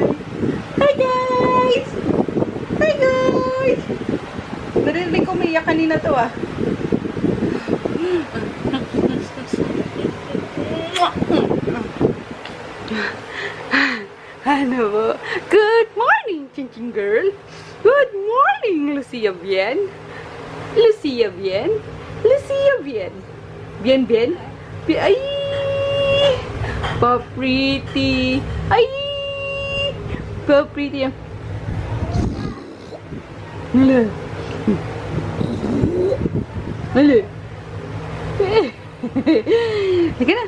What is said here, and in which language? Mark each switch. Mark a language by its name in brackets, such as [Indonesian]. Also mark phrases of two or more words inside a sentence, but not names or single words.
[English] Hi, guys! Hi, guys! [Filipino] Narinig ko umiyak kanina to, ah. Ano po? [English] Good morning, Chin-Chin girl. Good morning, Lucia bien. Lucia bien. Lucia bien. Bien, bien. [Filipino] Ay! Pa-pretty. Ay! Pa-pretty. Hala. Hala. Sige na.